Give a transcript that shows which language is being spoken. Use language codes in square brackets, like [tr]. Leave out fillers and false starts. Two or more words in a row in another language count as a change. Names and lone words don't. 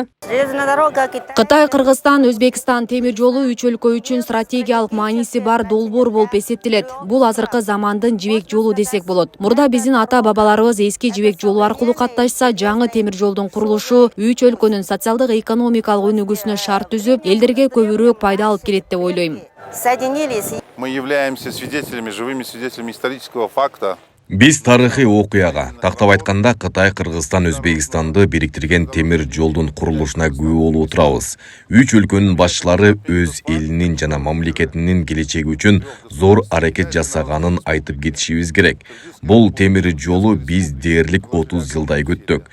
[ky] Кытай, Кыргызстан, Өзбекстан темир жолу үч өлкө үчүн стратегиялык мааниси бар долбоор болуп эсептелет. Бул азыркы замандын жибек жолу десек болот. Мурда биздин ата-бабаларыбыз эски жибек жолу аркылуу катташса, жаңы темир жолдун курулушу үч өлкөнүн социалдык экономикалык өнүгүүсүнө шарт түзүп, элдерге көбүрөөк пайда алып келет деп ойлойм. [ru] Мы являемся свидетелями, живыми свидетелями исторического факта. [ky] Биз тарыхый окуяга, тактап айтканда Кытай, Кыргызстан, Өзбекстанды бириктирген темир жолдун курулушуна күбө болуп отурабыз. Үч өлкөнүн башчылары өз элинин жана мамлекетинин келечеги үчүн зор аракет жасаганын айтып кетишибиз керек. Бул темир жолу биз дээрлик 30 жылдай күттүк.